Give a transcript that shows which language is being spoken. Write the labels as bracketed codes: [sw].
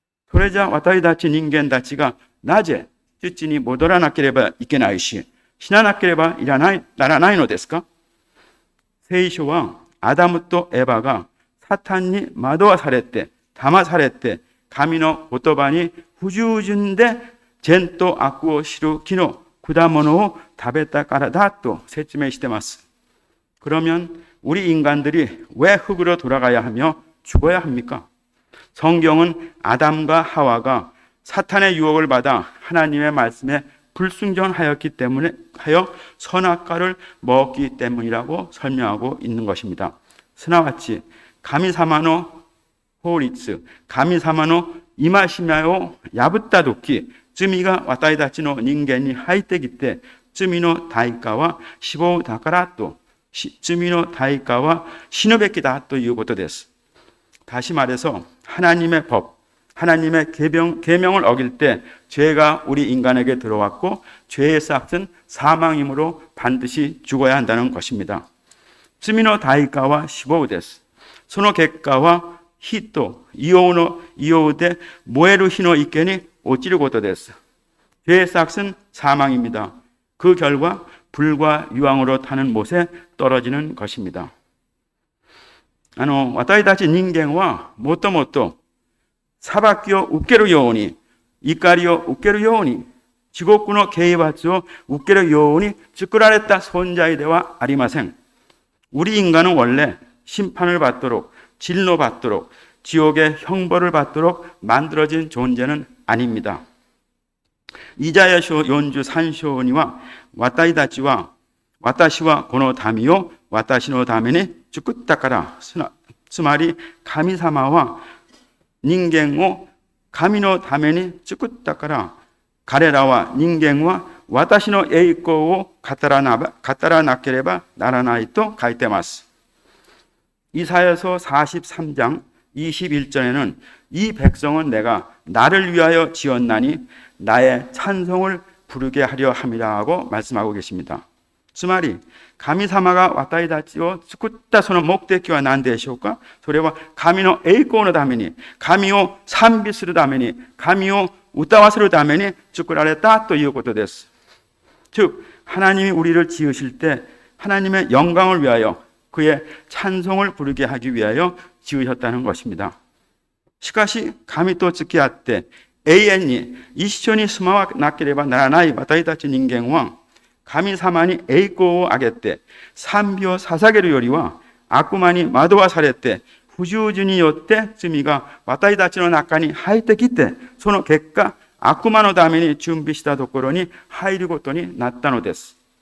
[ja] それじゃ私たち人間たちがなぜ父に戻らなければいけないし、死ななければならないのですか? 聖書はアダムとエバがサタンに惑わされて騙されて神の言葉に不従順で善と悪を知る木の果物を食べたからだと説明しています. [ko] 그러면 우리 인간들이 왜 흙으로 돌아가야 하며 죽어야 합니까? 성경은 아담과 하와가 사탄의 유혹을 받아 하나님의 말씀에 불순종하였기 때문에 하여 선악과를 먹었기 때문이라고 설명하고 있는 것입니다. [ja] すなわち神様の法律、神様の戒めを破ったとき、罪が私たちの人間に入ってきて、罪の対価は死亡だからと、罪の対価は死ぬべきだということです. [ko] 다시 말해서 하나님의 법, 하나님의 계명을 어길 때 죄가 우리 인간에게 들어왔고 죄의 싹은 사망이므로 반드시 죽어야 한다는 것입니다. [ja] 罪の対価は死亡です。その結果は火と硫黄で燃える火の池に落ちることです. [ko] 죄의 싹은 사망입니다. 그 결과 불과 유황으로 타는 못에 떨어지는 것입니다. [ja] 私たち人間はもともと裁きを受けるように、怒りを受けるように、地獄の刑罰を受けるように作られた存在ではありません. [ko] 우리 인간은 원래 심판을 받도록, 진노받도록, 지옥의 형벌을 받도록 만들어진 존재는 아닙니다. [ja] 이자야書43章には、私たちは、私はこの民を私のために作ったから、つまり神様は人間を神のために作ったから、彼らは人間は私の栄光を語らなければならないと書いてます. [ko] 이사야서 43장 21절에는 이 백성은 내가 나를 위하여 지었나니 나의 찬송을 부르게 하려 함이라 하고 말씀하고 계십니다. [ja] つまり神様が私たちを作ったその目的は何でしょうか。それは神の栄光のために、神を賛美するために、神を歌わせるために作られたということです. [ko] 즉 하나님이 우리를 지으실 때 하나님의 영광을 위하여 그의 찬송을 부르게 하기 위하여 지으셨다는 것입니다. [ja] しかし神と付き合って永遠に一緒に住まわなければならない私たち人間は、神様に栄光をあげて賛美を捧げるよりは、悪魔に惑わされて不従順によって罪が私たちの中に入ってきて、その結果悪魔のために準備したところに入ることになったのです。